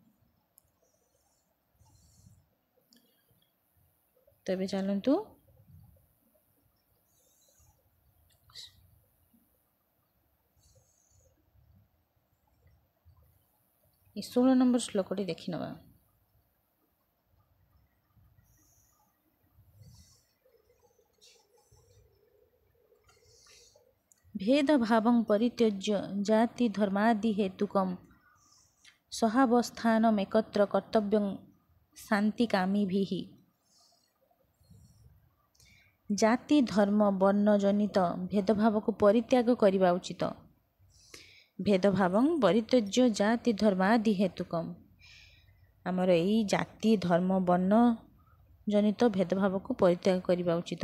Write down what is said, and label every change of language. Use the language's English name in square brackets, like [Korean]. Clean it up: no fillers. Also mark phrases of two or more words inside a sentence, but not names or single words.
[Odia] ତେବେ ଚାଲନ୍ତୁ ଏ 16 ନମ୍ବର ଶ୍ଲୋକଟି ଦେଖିନେବା। [Sanskrit] भेदभावं परित्यज्य जाति धर्मादि हेतुकं सहावस्थानमेकत्र कर्तव्यं शान्तिकामिभिः। [Odia] ଜାତି ଧର୍ମ ବର୍ଣ୍ଣ ଜନିତ ଭେଦଭାବକୁ ପରିତ୍ୟାଗ କରିବା ଉଚିତ। [Sanskrit] ଭେଦଭାବଂ ପରିତ୍ୟଜ୍ୟ ଜାତି ଧର୍ମାଦି ହେତୁକମ୍। [Odia] ଆମର ଏଇ ଜାତି ଧର୍ମ ବର୍ଣ୍ଣ ଜନିତ ଭେଦଭାବକୁ ପରିତ୍ୟାଗ କରିବା ଉଚିତ।